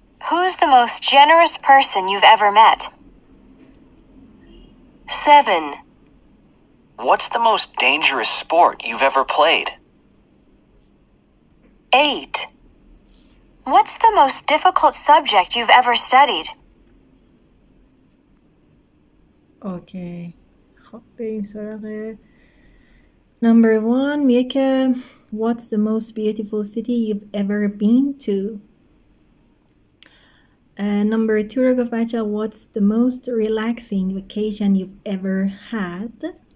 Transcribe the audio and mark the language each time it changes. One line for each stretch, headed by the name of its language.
English: Who's the most generous person you've ever met? 7. What's the most dangerous sport you've ever played? 8. What's the most difficult subject you've ever studied?
Persian: اوکی، خب بریم سراغ
English: number 1.
Persian: میگه که
English: what's the most beautiful city you've ever been to. number 2
Persian: رو گفت بچه
English: what's the most relaxing vacation you've ever had.